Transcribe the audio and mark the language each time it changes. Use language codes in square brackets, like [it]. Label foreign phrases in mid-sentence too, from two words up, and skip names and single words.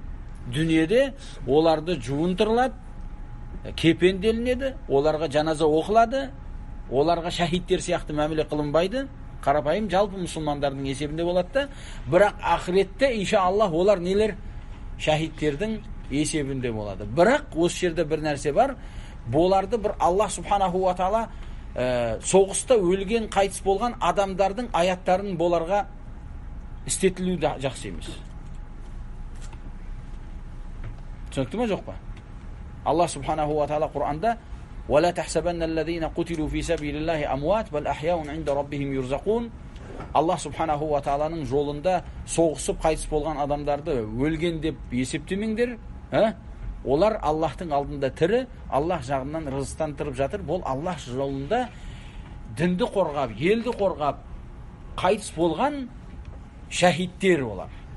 [kk] Дүниеде оларды жуындырылады, кепенделінеді, оларға жаназа оқылады, оларға шахидтер сияқты мәміле қылынбайды, қарапайым жалпы мұсылмандардың есебінде болады да, бірақ ақыретте иншаллах олар нелер? Шахидтердің есебінде болады. Бірақ осы жерде бір нәрсе бар, боларды бір [ar] الله سبحانه وتعالى [kk] соғыста өлген, қайтыс болған адамдардың аяттарын боларға істетілу жақсы емес. Түсінікті ме, жоқ па? [ar] الله سبحانه وتعالى Құр'анда وَلَا تَحْسَبَنَّ الَّذِينَ قُتِلُوا فِي سَبِيلِ اللَّهِ أَمْوَاتٌ بَلْ أَحْيَاءٌ عِندَ رَبِّهِمْ يُرْزَقُونَ. الله سبحانه وتعالى [kk] жолында соғысып қайтыс болған адамдарды өлген деп есептемеңдер. Олар Аллахтың алдында тірі, Аллах жағынан рызықтандырып жатыр. Бұл Аллах жолында дінді қорғап, елді қорғап қайтыс болған шахидтер олар.